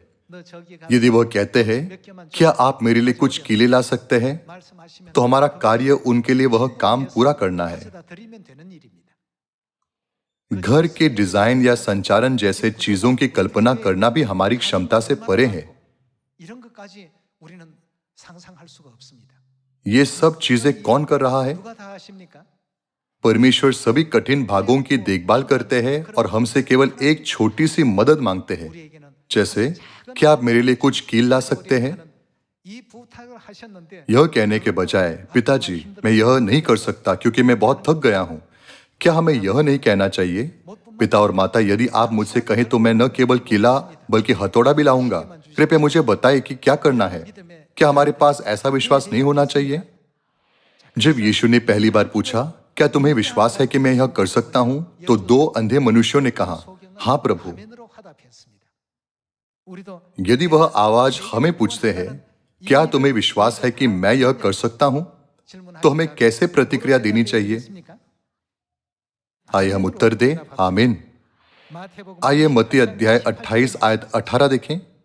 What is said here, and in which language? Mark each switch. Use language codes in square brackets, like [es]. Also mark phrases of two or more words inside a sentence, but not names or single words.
[hi] यदि वह कहते हैं, क्या आप मेरे लिए कुछ कीले ला सकते हैं, तो हमारा कार्य उनके लिए वह काम पूरा करना है। घर के डिजाइन या संचालन जैसे चीजों की कल्पना करना भी हमारी क्षमता से परे है। [ko] 이런 것까지 우리는 상상할 수가 없습니다. [hi] ये सब चीजें कौन कर रहा है? [ko] 누가 다 하십니까? [hi] परमेश्वर सभी कठिन भागों की देखभाल करते हैं और हमसे केवल एक छोटी सी मदद मांगते हैं। [ko] 우리에게는 [hi] जैसे, क्या आप मेरे लिए कुछ कील ला सकते हैं? [ko] 이 부탁을 하셨는데 [hi] यह कहने के बजाय, पिताजी मैं यह नहीं कर सकता क्योंकि मैं बहुत थक गया हूं, क्या हमें यह नहीं कहना चाहिए? पिता और माता, यदि आप मुझसे कहें तो मैं न केवल कीला बल्कि हथौड़ा भी लाऊंगा। कृपया मुझे बताइए कि क्या करना है। क्या हमारे पास ऐसा विश्वास नहीं होना चाहिए? जब यीशु ने पहली बार पूछा, क्या तुम्हें विश्वास है कि मैं यह कर सकता हूं, तो 2 अंधे मनुष्यों ने कहा, हाँ प्रभु। [ko] 화면으로 화답했습니다. 우리도 [hi] यदि वह आवाज हमें पूछते हैं, क्या तुम्हें विश्वास है कि मैं यह कर सकता हूं, तो हमें कैसे प्रतिक्रिया देनी चाहिए? आइए हम उत्तर दें, आमीन। [ko] 마태복음 [hi] आइए मत्ती अध्याय 28 आयत 18 देखें।